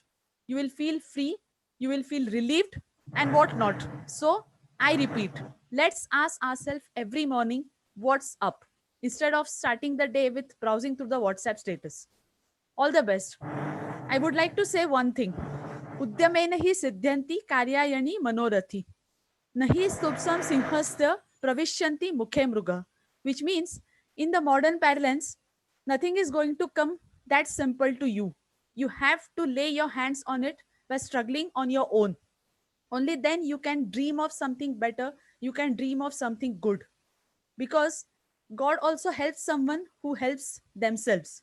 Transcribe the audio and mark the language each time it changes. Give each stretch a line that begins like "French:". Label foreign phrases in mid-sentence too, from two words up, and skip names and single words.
English: You will feel free, you will feel relieved, and what not. So, I repeat, let's ask ourselves every morning, what's up? Instead of starting the day with browsing through the WhatsApp status. All the best. I would like to say one thing.
Sanskrit: Udyame nahi siddhyanti karyayani manorathi. Nahi subsam sinhasya pravishyanti mukhe mruga.
English: Which means, in the modern parlance, nothing is going to come that simple to you. You have to lay your hands on it by struggling on your own. Only then you can dream of something better. You can dream of something good. Because God also helps someone who helps themselves.